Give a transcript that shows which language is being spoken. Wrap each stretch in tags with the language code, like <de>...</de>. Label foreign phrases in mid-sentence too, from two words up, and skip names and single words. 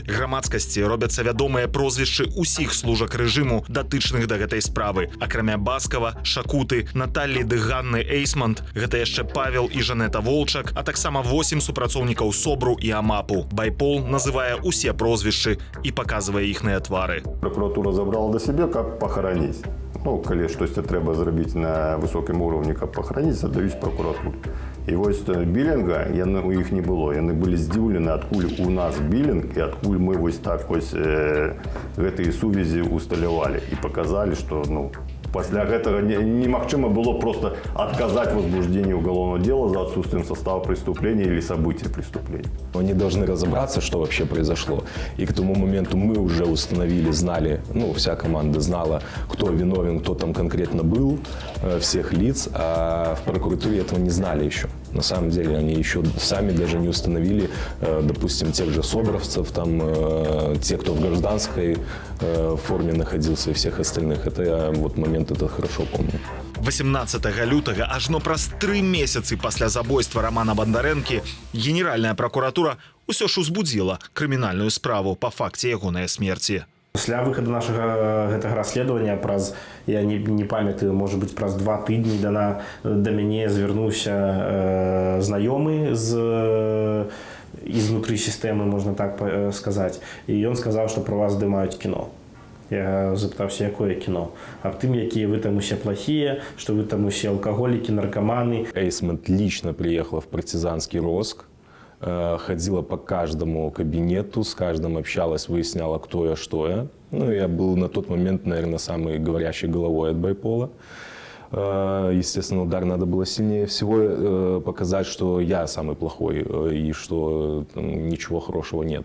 <be>Грамадскасці робяцца вядомыя прозвішчы ўсіх служак рэжыму, датычных да гэтай справы. Акрамя Баскова, Шакуты, Наталлі ды Ганны Эйсмонт, гэта яшчэ Павел і Жанета Волчак, а таксама 8 супрацоўнікаў СОБРу і АМАПу. Байпол называе усе прозвішчы і паказвае іхныя твары.</be> <ru>Прокуратура забрала до себе, как похоронить.</ru> <be>Ну, калі штосьці трэба зрабіць на высокім уровні, каб пахараніць, аддаюць прокуратуру. І вось білінга у іх не было. Яны былі здзіўлены, адкуль у нас білінг і адкуль мы вось так вось гэтыя сувязі усталявалі і паказалі, што пасля гэтага немагчыма было</be> <ru>просто отказать в возбуждении уголовного дела за отсутствием состава преступления или события преступления. Они должны разобраться, что вообще произошло. И к тому моменту мы уже установили, знали, вся команда знала, кто виновен, кто там конкретно был, всех лиц, а в прокуратуре этого не знали еще. На самом деле они еще сами даже не установили, допустим, тех же собровцев, там, те, кто в гражданской форме находился и всех остальных. Это я момент это хорошо помню.</ru> <be>18 лютага, ажно праз 3 месяцы пасля забойства Романа Бондарэнкі, Генеральная прокуратура ўсё ж узбудзіла крымінальную справу па факце ягонай смерці. Пасля выхаду нашага гэтага расследавання праз, я не памятаю, можа быць, праз 2 тыдні да мяне звярнуўся знаёмы изнутри сістэмы, можна так сказаць. І ён сказаў, што про вас здымаюць кіно. Я запытаўся, якое кіно? Аб тым, якія вы там усе</be> <ru>плохие, что вы там усе алкоголики, наркоманы. Эйсмонт лично приехала в партизанский розыск, ходила по каждому кабинету, с каждым общалась, выясняла, кто я, что я. Я был на тот момент, наверное, самой говорящей головой от Байпола. Естественно, удар надо было сильнее всего показать, что я самый плохой и что ничего хорошего нету.</ru>